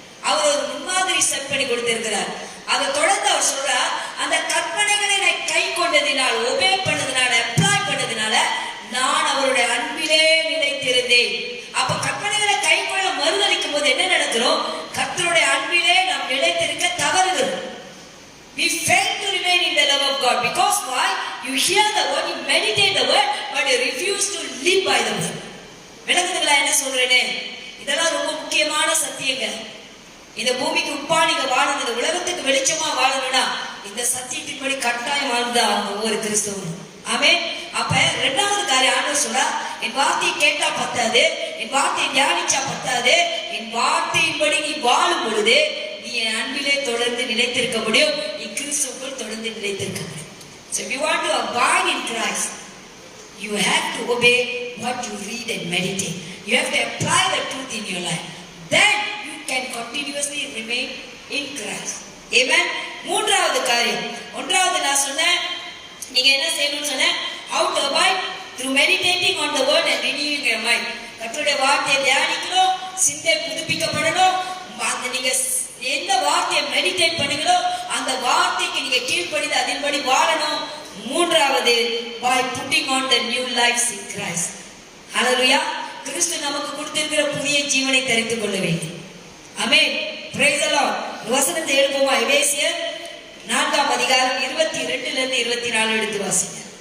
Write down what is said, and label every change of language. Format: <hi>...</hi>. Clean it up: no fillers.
<ta>அவர் ஒரு முன்மாதிரி செட் பண்ணி கொடுத்திருக்கிறார். அதை தொடர்ந்து அவர் சொல்றார், அந்த கற்பனைகளை நான் கை கொண்டதினால், ஒபே பண்ணதுனால, அப்ளை பண்ணதுனால நான் அவருடைய அன்பிலே நிலைத்திருந்தேன். அப்ப கற்பனைகளை கை கொள்ள மறுதளிக்கும் போது என்ன நடக்கிறோம்? கர்த்தருடைய அன்பிலே நாம் நிலைத்திருக்க தவறுகிறோம்.</ta> <en>We fail to remain in the love of God because why? You hear the word, you meditate the word, but you refuse to live by the word.</en> <ta>விளங்குதுங்களா என்ன சொல்றேனே? இதெல்லாம் ரொம்ப முக்கியமான சத்தியங்கள். இந்த பூமிக்கு உப்பா நீங்க வாழணும், இந்த உலகத்துக்கு வெளிச்சமா வாழணும்னா இந்த சத்தியத்தின்படி கட்டாயம் வாழ்ந்தா ஒவ்வொரு கிறிஸ்தவனும். ஆமென். அப்ப இரண்டாவது காரியம் ஆண்டவர் சொல்றா, என் வார்த்தையை கேட்டா பத்தாது, என் வார்த்தையை தியானிச்சா பத்தாது, என் வார்த்தையின்படி நீ வாழும் பொழுது நீ என் அன்பிலே தொடர்ந்து நிலைத்திருக்க முடியும், நீ கிறிஸ்துவுக்குள் தொடர்ந்து நிலைத்திருக்க முடியும்.</ta> <en>So if you want to abide in Christ, you have to obey what you read and meditate. You have to apply the truth in your life. Then you can continuously remain in Christ. Amen.</en> <ta>மூன்றாவது காரியம், ஒன்றாவது நான் சொன்னேன், நீங்க என்ன செய்யணும்னு சொன்னேன்,</ta> <en>how to abide through meditating on the word and renewing your mind.</en> <ta>கர்த்தருடைய வார்த்தையை தியானிக்கணும், சிந்தை புதுப்பிக்கப்படணும். அந்த நீங்க எந்த வார்த்தையை மெடிடேட் பண்ணுங்களோ அந்த வார்த்தைக்கு நீங்க கீழ்ப்படிந்து அதன்படி வாழணும். மூன்றாவது,</ta> <en>by putting on the new life in Christ.</en> <ta>ஹல்லேலூயா. கிறிஸ்து நமக்கு கொடுத்திருக்கிற புதிய ஜீவனை தரித்துக் கொள்ள வேண்டும். ஆமென். Praise the Lord. வசனத்தை எடுப்போமா? எபேசியர் 4ஆம் அதிகாரம் 22 இருந்து 24 எடுத்து வாசிங்க.</ta>